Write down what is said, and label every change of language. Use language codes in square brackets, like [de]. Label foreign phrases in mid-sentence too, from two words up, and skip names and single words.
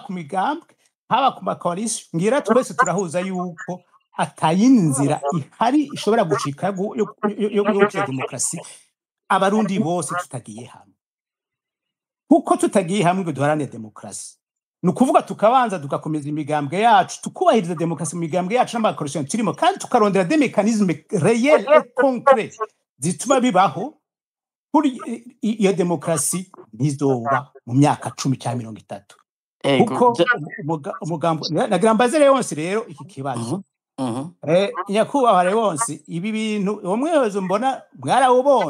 [rn] ku migambwe haba ku makoalisiyo ngira twese turahuza yuko atayindi nzira ihari ishobora gucika yo gukira demokarasi abarundi bose tutagiye hamwe kuko tutagiye hamwe ngo duharanire demokarasi ni ukuvuga tukabanza tugakomeza imigambwe yacu tukubahiriza demokarasi mu migambwe yacu n'amakoalisiyo turimo kandi tukarondera [fr] des mécanismes réels et concrets [rn] zituma bibaho kuri iyo demokarasi ntizoba mu myaka 10 cyangwa 30 kuko umugambo nagira mbaze rero wose rero iki kibazo nyakubahwa rero wose ibi bintu umwezo mbona mwarawubonye